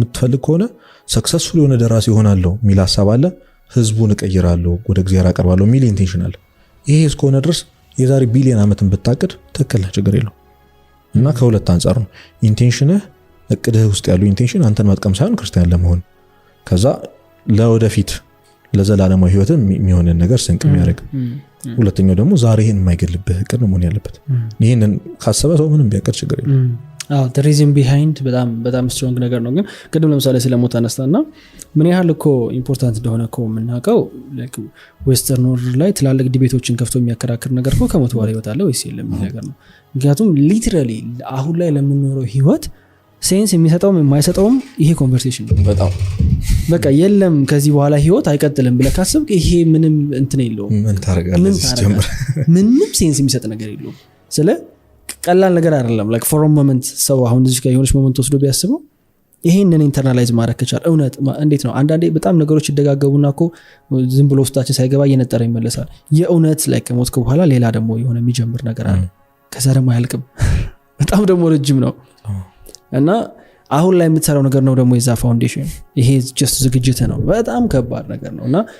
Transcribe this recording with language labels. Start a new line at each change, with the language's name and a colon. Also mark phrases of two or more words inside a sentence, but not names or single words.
Amharic: የምትፈልግ ከሆነ ሰክሰስፉል የሆነ ደራሲ ይሆናለሁ ሚል ሐሳብ አለ፣ ህዝቡን እቀይራለሁ ወደ እግዚአብሔር አቀርባለሁ ሚል ኢንቴንሽን አለ። ይሄ እስከሆነ ድረስ የዛሬ ቢሊዮን ዓመትን ብታቅድ ትክክል ነው፣ ችግር የለው። እና ከሁለት አንፃር ነው ኢንቴንሽንህ እቅድህ ውስጥ ያለው ኢንቴንሽን አንተን መጥቀም ሳይሆን ክርስቲያን ለመሆን ከዛ ለወደፊት ለዘላለማዊ ህይወት የሚሆነን ነገር ስንቅ የሚያደርግ። ሁለተኛው ደግሞ ዛሬ ይሄን የማይገልብህ እቅድ ነው መሆን ያለበት። ይሄንን ካሰበ ሰው ምንም ቢያቀድ ችግር የለም።
English: the reason behind
Amharic: በጣም ስትሮንግ ነገር ነው። ግን ቅድም ለምሳሌ ስለሞት አነሳና ምን ያህል እኮ ኢምፖርታንት እንደሆነ እኮ የምናውቀው
English: western world
Amharic: ላይ ትላልቅ ዲቤቶችን ከፍቶ የሚያከራክር ነገር እኮ ከሞት በኋላ ህይወት አለ ወይስ የለም ነገር ነው። ምክንያቱም ሊትራሊ አሁን ላይ ለምንኖረው ህይወት ሴንስ የሚሰጠውም የማይሰጠውም ይሄ ኮንቨርሴሽን ነው። በጣም በቃ የለም ከዚህ በኋላ ህይወት አይቀጥልም ብለህ ካሰብክ ይሄ ምንም እንትን የለውም። ምን ታረጋለህ? ምንም ሴንስ የሚሰጥ ነገር የለውም። ስለ ቀላል ነገር አይደለም።
English: like for a moment
Amharic: ሰው አሁን እዚህ ጋር የሆነች ሞመንት ወስዶ ቢያስበው ይሄንን ኢንተርናላይዝ ማድረግ ከቻለ እውነት እንዴት ነው አንዳንዴ በጣም ነገሮች ይደጋገቡና እኮ ዝም ብሎ ውስጣችን ሳይገባ እየነጠረ ይመለሳል። የእውነት ላይ ከሞት በኋላ ሌላ ደግሞ የሆነ የሚጀምር ነገር አለ። ከዛ ደግሞ አያልቅም፣ በጣም ደግሞ ረጅም ነው እና አሁን ላይ የምትሰራው ነገር ነው ደግሞ የዛ ፋውንዴሽን። ይሄ ጀስት ዝግጅት ነው። በጣም ከባድ ነገር ነውና